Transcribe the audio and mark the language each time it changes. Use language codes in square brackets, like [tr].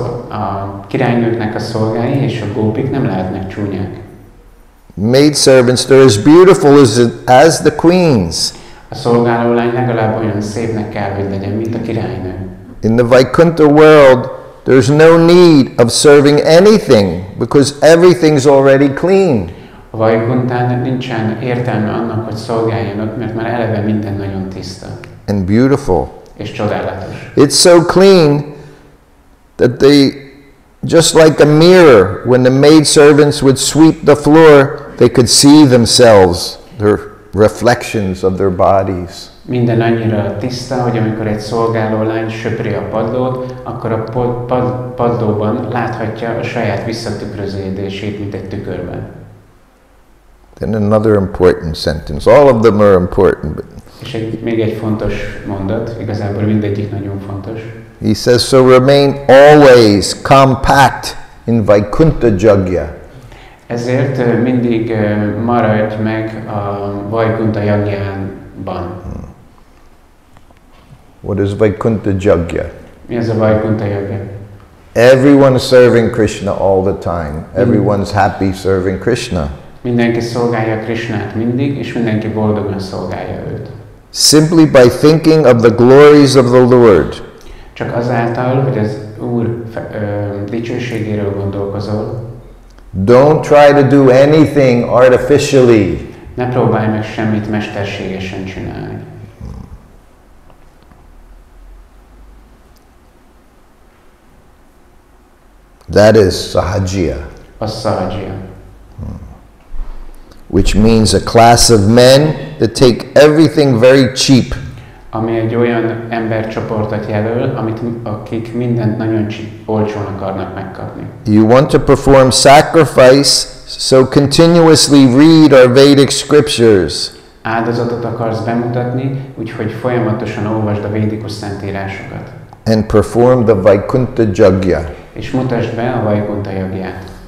[hu] A királynőknek a szolgái és a gópik nem lehetnek csúnyák. [en] Maidservants, they're as beautiful as the queens. [hu] A szolgálólány legalább olyan szépnek kell, hogy legyen, mint a királynő. [en] In the Vaikuntha world, there's no need of serving anything because everything's already clean. [hu] A Vaikuntán nincsen értelme annak, hogy szolgáljanak, mert már eleve minden nagyon tiszta. [en] And beautiful. [hu] És csodálatos. [en] It's so clean that they, just like a mirror, when the maidservants would sweep the floor, they could see themselves, their reflections of their bodies. [hu] Minden annyira tiszta, hogy amikor egy szolgálólány söpri a padlót, akkor a padlóban láthatja a saját visszatükröződését, mint egy tükörben. [en] Then another important sentence. All of them are important. But [hu] és még egy fontos mondat, igazából mindegyik nagyon fontos. [en] He says, so remain always compact in Vaikuntha Jagya. [hu] Ezért mindig maradj meg a Vaikuntha Yagyában. [en] What is Vaikuntha Jagya? [hu] Mi az a Vaikuntha Yagya? [en] Everyone serving Krishna all the time. Everyone's happy serving Krishna. [hu] Mindenki szolgálja Krishnát mindig, és mindenki boldogan szolgálja őt. [en] Simply by thinking of the glories of the Lord. [hu] Csak azáltal, hogy az Úr dicsőségéről gondolkozol. [en] Don't try to do anything artificially. [hu] Ne próbálj meg semmit mesterségesen csinálni. [en] That is sahajya. [hu] Az sahajya. [en] Which means a class of men that take everything very cheap. [hu] Ami egy olyan embercsoportot jelöl, akik mindent nagyon olcsón akarnak megkapni. [en] You want to perform sacrifice, so continuously read our Vedic scriptures. [hu] Áldozatot akarsz bemutatni, úgyhogy folyamatosan olvasd a védikus szentírásokat. [en] And perform the Vaikuntha Jagya. [hu] És mutasd be a Vaikuntha Yagyát.